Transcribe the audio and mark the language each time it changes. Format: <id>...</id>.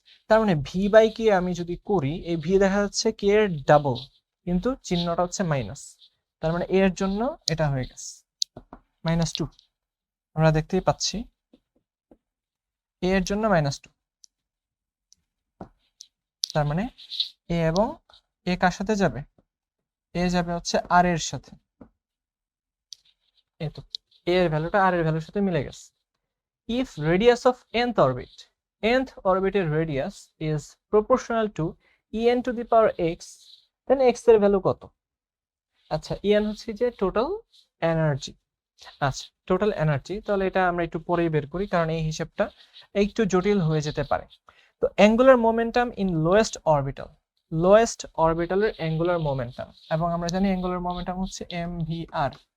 <bn>তার মানে V by কে আমি যদি করি, এই ভি দেখা যাচ্ছে কে এর ডাবল, কিন্তু চিহ্নটা হচ্ছে মাইনাস, তার মানে এর জন্য এটা হয়ে গেছে -2, আমরা দেখতেই পাচ্ছি এর জন্য -2, তার মানে এ এবং এ কার সাথে যাবে, এ যাবে হচ্ছে আর এর সাথে, এই তো এর ভ্যালুটা আর এর ভ্যালুর সাথে মিলে গেছে।</bn> <en>If radius of nth orbital radius is proportional to en to the power x, then x</en> <bn>এর ভ্যালু কত? আচ্ছা, en হচ্ছে যে টোটাল এনার্জি। আচ্ছা, টোটাল এনার্জি, তাহলে এটা আমরা একটু পরেই বের করি কারণ এই হিসাবটা একটু জটিল হয়ে যেতে পারে। তো অ্যাঙ্গুলার মোমেন্টাম ইন লোয়েস্ট অরবিটালের অ্যাঙ্গুলার মোমেন্টাম, এবং আমরা জানি অ্যাঙ্গুলার মোমেন্টাম হচ্ছে mvr,</bn>